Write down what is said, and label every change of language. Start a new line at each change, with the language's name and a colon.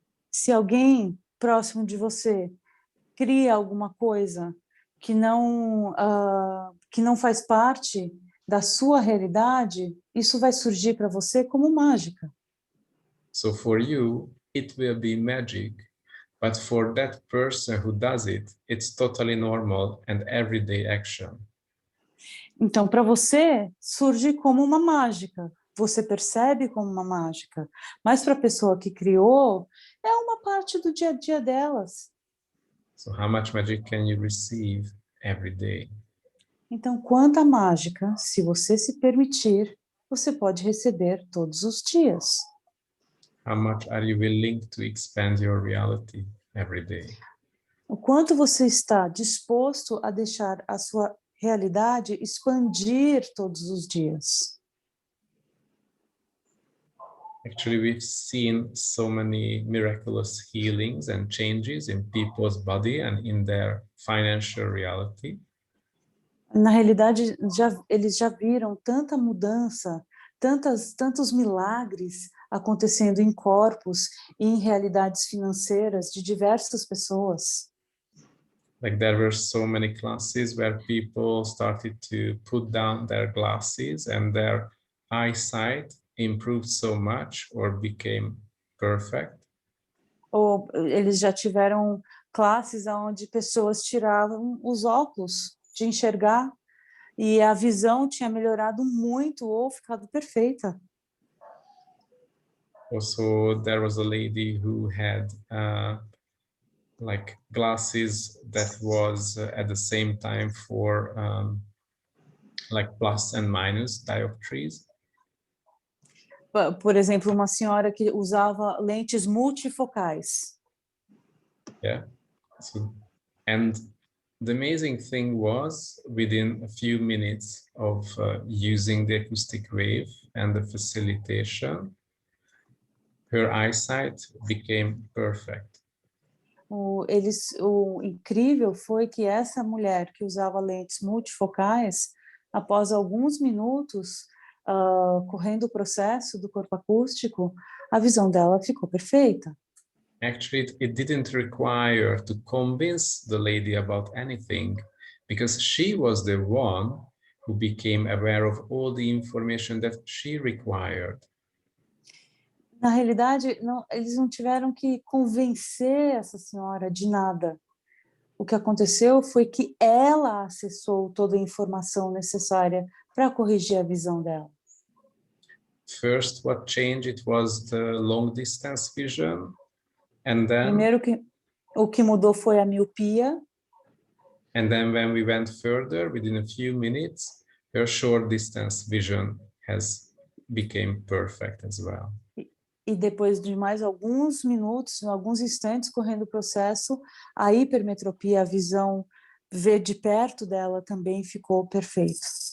Portuguese: Se alguém próximo de você cria alguma coisa que não faz parte da sua realidade, isso vai surgir para você como mágica.
English: So for you, it will be magic, but for that person who does it, it's totally normal and everyday action.
Portuguese: Então, para você, surge como uma mágica. Você percebe como uma mágica. Mas para a pessoa que criou, é uma parte do dia a dia delas.
English: So how much magic can you receive every day?
Portuguese: Então, quanta mágica, se você se permitir, você pode receber todos os dias.
English: How much are you willing to expand your reality every day?
Portuguese: O quanto você está disposto a deixar a sua realidade expandir todos os dias.
English: Actually, we've seen so many miraculous healings and changes in people's body and in their financial reality.
Portuguese: Na realidade, eles já viram tanta mudança, tantos milagres acontecendo em corpos e em realidades financeiras de diversas pessoas.
English: Like there were so many classes where people started to put down their glasses and their eyesight improved so much or became perfect.
Portuguese: Ou eles já tiveram classes onde pessoas tiravam os óculos de enxergar e a visão tinha melhorado muito ou ficado perfeita.
English: Also, there was a lady who had like glasses that was at the same time for like plus and minus dioptries.
Portuguese: Por exemplo, uma senhora que usava lentes multifocais. Yeah.
English: So, and the amazing thing was within a few minutes of using the acoustic wave and the facilitation, her eyesight became perfect.
Portuguese: O incrível foi que essa mulher que usava lentes multifocais, após alguns minutos correndo o processo do corpo acústico, a visão dela ficou perfeita.
English: Actually, it didn't require to convince the lady about anything because she was the one who became aware of all the information that she required.
Portuguese: Na realidade, eles não tiveram que convencer essa senhora de nada. O que aconteceu foi que ela acessou toda a informação necessária para corrigir a visão dela.
English: First, what changed it was the long distance vision, and then
Portuguese: Primeiro o que mudou foi a miopia.
English: And then when we went further, within a few minutes, her short distance vision became perfect as well.
Portuguese: E depois de mais alguns minutos, alguns instantes correndo o processo, a hipermetropia, a visão ver de perto dela também ficou perfeita.